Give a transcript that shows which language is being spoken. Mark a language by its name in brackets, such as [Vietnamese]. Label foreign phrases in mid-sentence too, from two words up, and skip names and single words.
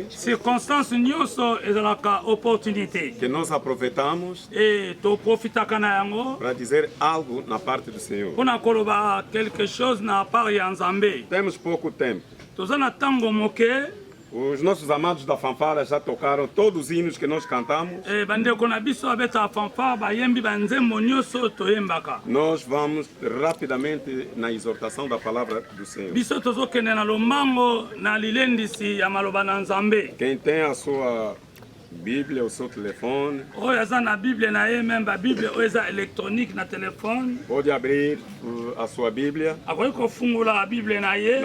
[Lingala] circonstance nyonso ezalaka opportunité [Portuguese] que nós aproveitamos [Lingala] e toprofitaka na yango [Portuguese] para dizer algo na parte do Senhor. [Lingala] mpona koloba [French] quelque chose [Lingala] na part ya nzambe. [Portuguese] Temos pouco tempo. [Lingala] Toza na ntango moke. [Portuguese] Os nossos amados da fanfara já tocaram todos os hinos que nós cantamos. [Lingala] bandeko na biso abeta fanfare bayembi banzembo nyonso toyembaka. [Portuguese] Nós vamos rapidamente na exortação da palavra do Senhor. [Lingala] Biso tozokende na lombango na lilendisi ya maloba na nzambe. [Portuguese] Quem tem a sua Bíblia, o seu telefone, [Lingala] oyo aza na Bíblia na ye même babiblia oyo eza électronique na telefone, [Portuguese] pode abrir a sua Bíblia [Lingala] akoki kofungula a Bíblia na ye